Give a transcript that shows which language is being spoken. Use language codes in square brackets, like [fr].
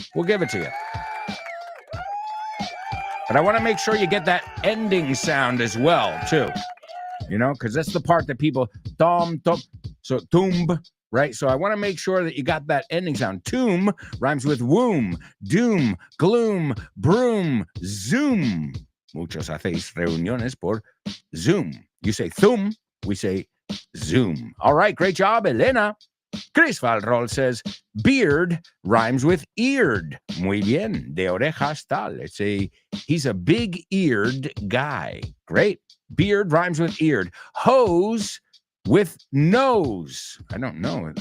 [en] We'll give it to you. But I want to make sure you get that ending sound as well, too. You know, because that's the part that people, tom, so tomb, right? So I want to make sure that you got that ending sound. Tomb rhymes with womb, doom, gloom, broom, zoom. [es] Muchos hacéis reuniones por Zoom. [en] You say thum, we say zoom. All right, great job, Elena. Chris Valrol says, beard rhymes with eared. [es] Muy bien. De orejas tal. [en] He's a big-eared guy. Great. Beard rhymes with eared. Hose with nose. I don't know.